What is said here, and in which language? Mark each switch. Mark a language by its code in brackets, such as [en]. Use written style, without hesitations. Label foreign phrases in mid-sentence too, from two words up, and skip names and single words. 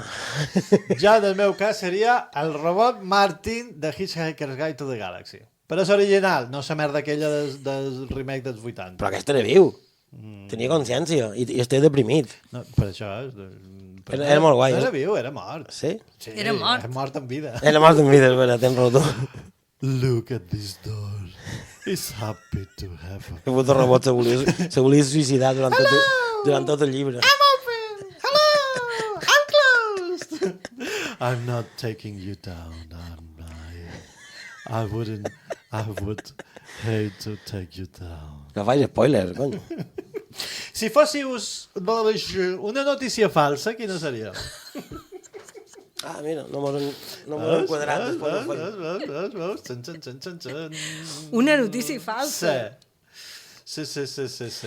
[ca] Ja en el meu cas seria el robot Martin de Hitchhiker's Guide to the Galaxy. Però és original, no la merda aquella del remake dels 80. Però aquest era viu. Tenia consciència i estic deprimit. No, per això és... Era molt guai, No era eh? viu, era mort. Sí? Sí, Era mort. Era mort en vida. Era mort en vida, és vera, tens raó tu. [en] Look at this door. He's happy to have a... [ca] El puto robot se volia suïcidar durant tot el llibre. [en] I'm open! Hello! I'm closed! I'm not taking you down, am I? I would hate to take you down. [ca] No faig spoilers, cony. Si fóssiu una notícia falsa, quina seria? Ah, mira, no m'ho he quadrat després del feina. Una notícia falsa. Sí.